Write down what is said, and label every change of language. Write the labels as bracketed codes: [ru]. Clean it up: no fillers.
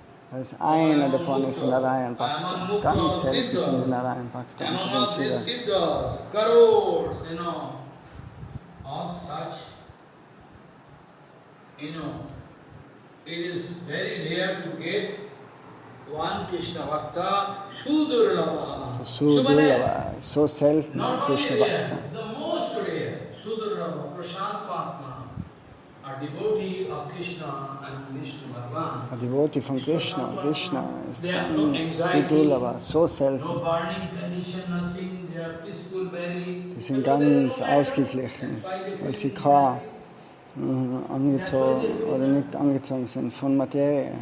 [de] Als einer davon ist in Narayan Bhakta. Ganz selten sind in Narayan Bhakta unter den Siddhas. [en] Crores, of such, it is very rare to get one Krishna Bhakta, Sudurlabha. [de] So Sudurlabha, so selten Krishna Bhakta. [en] The most rare, Sudurlabha, Prashantvatma, a devotee of Krishna and Vishnu Bhagavan. [de] A Devotee von Krishna und Krishna ist ganz Sudurlabha, so selten. [en] No burning condition, nothing, they are peaceful, very. [de] Die sind ganz ausgeglichen, weil sie kein angezogen oder nicht angezogen sind von Materie.